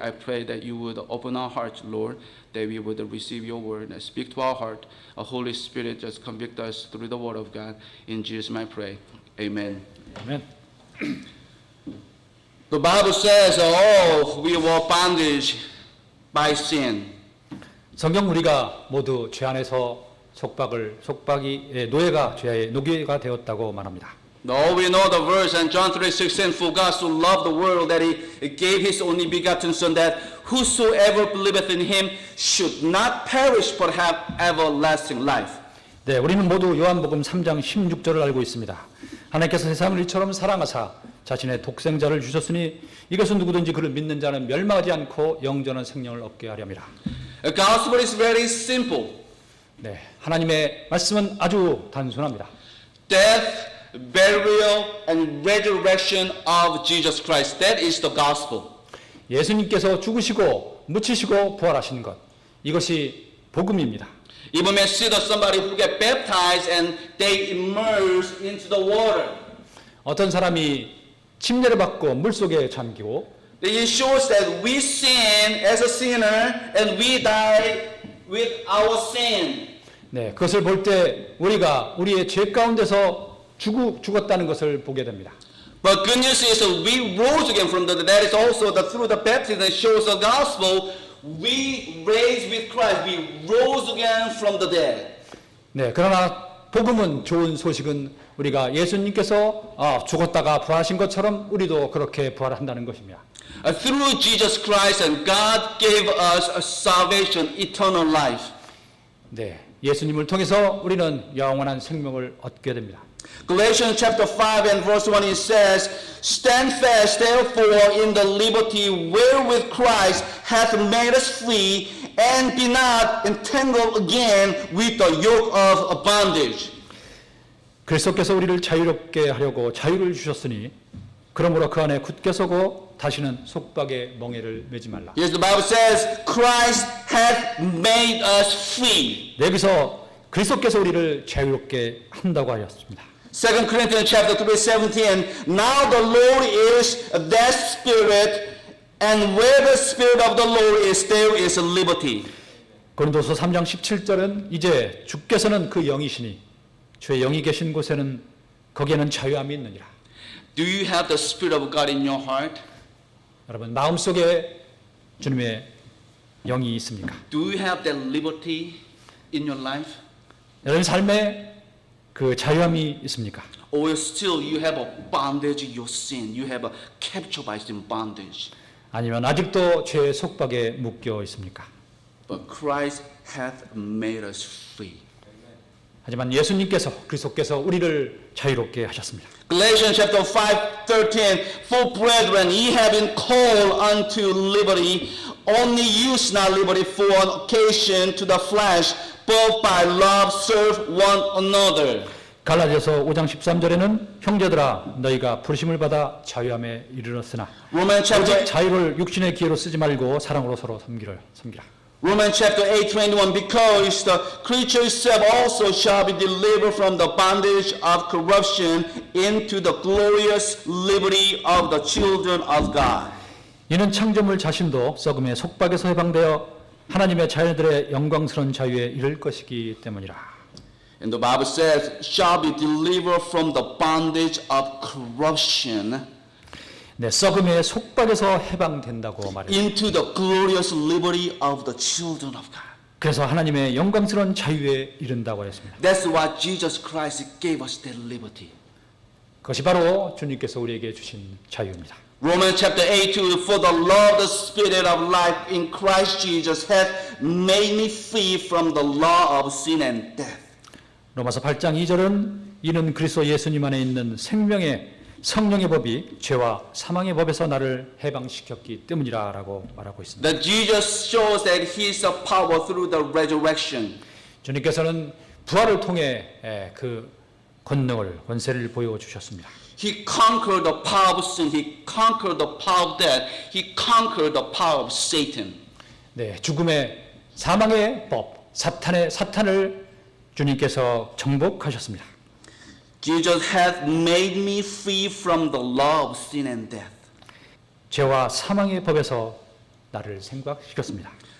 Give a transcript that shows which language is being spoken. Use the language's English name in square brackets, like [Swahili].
[English] I pray that you would open our hearts, Lord, that we would receive your word and speak to our heart. Holy Spirit, just convict us through the word of God. In Jesus' name I pray. Amen. [Korean] 아멘. [English] The Bible says, oh, we were bondage by sin. [Korean] 성경 우리가 모두 죄 안에서 속박이 노예가 죄의 노예가 되었다고 말합니다. [English] No, we know the verse in John 3:16, for God so loved the world that he gave his only begotten Son, that whosoever believeth in him should not perish but have everlasting life. [Korean] 네, 우리는 모두 요한복음 3장 16절을 알고 있습니다. 하나님께서 세상을 이처럼 사랑하사 자신의 독생자를 주셨으니 이것은 누구든지 그를 믿는 자는 멸망하지 않고 영전한 생명을 얻게 하렵니다. [English] The gospel is very simple. [Korean] 네, 하나님의 말씀은 아주 단순합니다. [English] Death, burial, and resurrection of Jesus Christ. That is the gospel. [Korean] 예수님께서 죽으시고 묻히시고 부활하신 것, 이것이 복음입니다. [English] You may see that somebody who get baptized and they immerse into the water. [Korean] 어떤 사람이 침례를 받고 물속에 잠기고 [English] It shows that we sin as a sinner and we die with our sin. [Korean] 네, 그것을 볼 때 우리가 우리의 죄 가운데서 죽었다는 것을 보게 됩니다. [English] But good news is that we rose again from the dead. That is also that through the baptism that shows the gospel, we raised with Christ. We rose again from the dead. [Korean] 네, 그러나 복음은 좋은 소식은 우리가 예수님께서 죽었다가 부활하신 것처럼 우리도 그렇게 부활한다는 것입니다. [English] Through Jesus Christ and God gave us a salvation, eternal life. [Korean] 네, 예수님을 통해서 우리는 영원한 생명을 얻게 됩니다. [English] Galatians chapter 5 and verse 1 it says, Stand fast therefore in the liberty wherewith Christ hath made us free, and be not entangled again with the yoke of bondage. [Korean] 그리스도께서 우리를 자유롭게 하려고 자유를 주셨으니 그러므로 그 안에 굳게 서고 다시는 속박의 멍에를 매지 말라. [English] Yes, the Bible says, Christ hath made us free. [Korean] 네, 여기서 그리스도께서 우리를 자유롭게 한다고 하였습니다. [English] 2 Corinthians chapter 3:17, Now the Lord is that Spirit, and where the Spirit of the Lord is, there is liberty. [Korean] 고린도서 3장 17절은 이제 주께서는 그 영이시니 주의 영이 계신 곳에는 거기에는 자유함이 있느니라. [English] Do you have the Spirit of God in your heart? [Korean] 여러분 마음속에 주님의 영이 있습니까? [English] Do you have that liberty in your life? [Korean] 여러분 삶에 그 자유함이 있습니까? [English] Or still you have a bondage in your sin? You have a captured by sin bondage. [Korean] 아니면 아직도 죄의 속박에 묶여 있습니까? [English] But Christ hath made us free. [Korean] 하지만 예수님께서 그리스도께서 우리를 자유롭게 하셨습니다. [English] Galatians chapter 5:13, For brethren, ye have been called unto liberty, only use not liberty for an occasion to the flesh, but by love serve one another. [Korean] 갈라디아서 5장 13절에는 형제들아 너희가 부르심을 받아 자유함에 이르렀으나 [English] Romans [Korean] 오직 [English] chapter [Korean] 자유를 육신의 기회로 쓰지 말고 사랑으로 서로 섬기라. [English] Romans chapter 8:21, Because the creature itself also shall be delivered from the bondage of corruption into the glorious liberty of the children of God. [Korean] 이는 창조물 자신도 썩음의 속박에서 해방되어 하나님의 자녀들의 영광스러운 자유에 이를 것이기 때문이라. [English] And the Bible says, shall be delivered from the bondage of corruption [Korean] 네, 썩음의 속박에서 해방된다고 말해요. [English] into the glorious liberty of the children of God. [Korean] 그래서 하나님의 영광스러운 자유에 이른다고 했습니다. [English] That's why Jesus Christ gave us that liberty. [Korean] 그것이 바로 주님께서 우리에게 주신 자유입니다. [English] Romans chapter 8:2, For the law of the Spirit of life in Christ Jesus hath made me free from the law of sin and death. [Korean] 로마서 8장 2절은 이는 그리스도 예수님 안에 있는 생명의 성령의 법이 죄와 사망의 법에서 나를 해방시켰기 때문이라라고 말하고 있습니다. [English] That Jesus shows that He is a power through the resurrection. [Korean] 주님께서는 부활을 통해 그 권세를 보여주셨습니다. [English] He conquered the power of sin. He conquered the power of death. He conquered the power of Satan. [Korean] 네, 죽음의 사망의 법, 사탄을 주님께서 정복하셨습니다. [English] Jesus hath made me free from the law of sin and death. [Korean] 죄와 사망의 법에서 나를 생각시켰습니다.